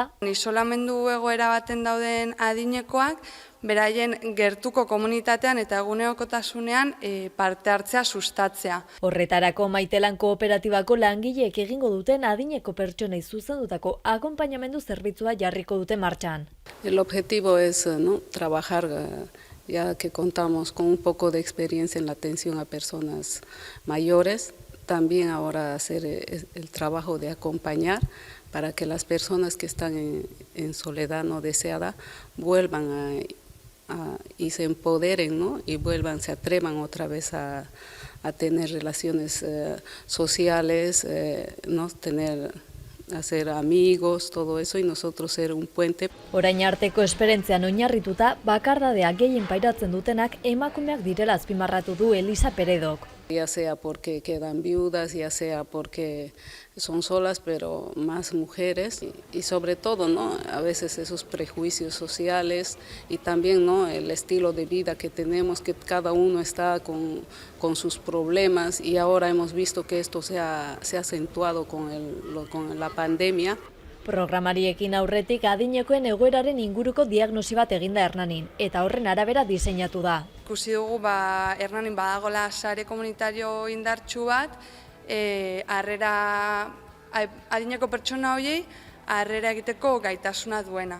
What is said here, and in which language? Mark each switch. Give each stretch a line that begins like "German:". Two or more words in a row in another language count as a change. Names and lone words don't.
Basque: Isolamendu egoera baten dauden adinekoak, beraien gertuko komunitatean eta egunerokotasunean parte hartzea sustatzea. Horretarako Maitelan kooperatibako langileek egingo duten adineko pertsonei zuzendutako akonpainamendu zerbitzua jarriko dute martxan.
Spanish: El objetivo es trabajar ya que contamos con un poco de experiencia en la atención a personas mayores. También ahora hacer el trabajo de acompañar para que las personas que están en soledad no deseada vuelvan y se empoderen, ¿no? Y se atrevan otra vez a tener relaciones sociales, ¿no? Hacer amigos, todo eso, y nosotros ser un puente.
Basque: Orain arteko esperentzian oinarrituta, bakardadea gehien pairatzen dutenak emakumeak direla azpimarratu du Elisa Peredok.
Spanish: Ya sea porque quedan viudas, ya sea porque son solas, pero más mujeres. Y sobre todo, ¿no? A veces esos prejuicios sociales y también, ¿no? El estilo de vida que tenemos, que cada uno está con sus problemas, y ahora hemos visto que esto se ha acentuado con la pandemia.
Basque: Programariekin aurretik adinekoen egoeraren inguruko diagnosi bat eginda Hernanin, eta horren arabera diseinatu da. Ikusi dugu Hernanin badagola sare komunitario indartsu bat, adineko pertsona horiei harrera egiteko gaitasuna duena.